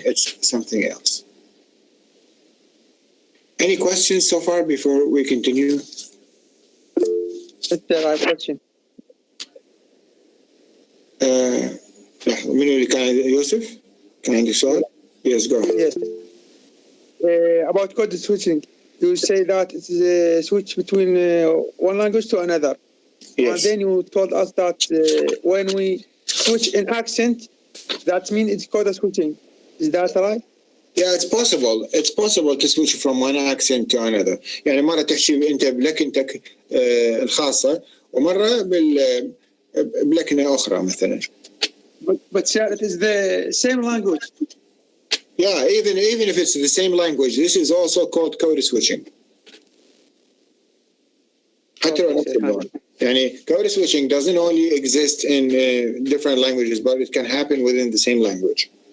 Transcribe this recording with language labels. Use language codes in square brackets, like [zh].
[en] It's something else. Any questions so far before we continue? There are questions. [ar] منو اللي كان يوسف؟ كان عندك سؤال؟ [en] Yes, go. Yes. About code switching, you say that it's a switch between one language to another. Yes. And then you told us that when we switch in accent, that means it's code switching. Is that right? Yeah, it's possible. It's possible to switch from one accent to another. [ar] يعني مرة تحكي أنت بلكنتك الخاصة ومرة بلكنة أخرى مثلا. [en] But it is the same language. Yeah, even if it's the same language, this is also called code switching. [ar] حتى لو نفس اللغة. [en] يعني code switching doesn't only exist in different languages, but it can happen within the same language.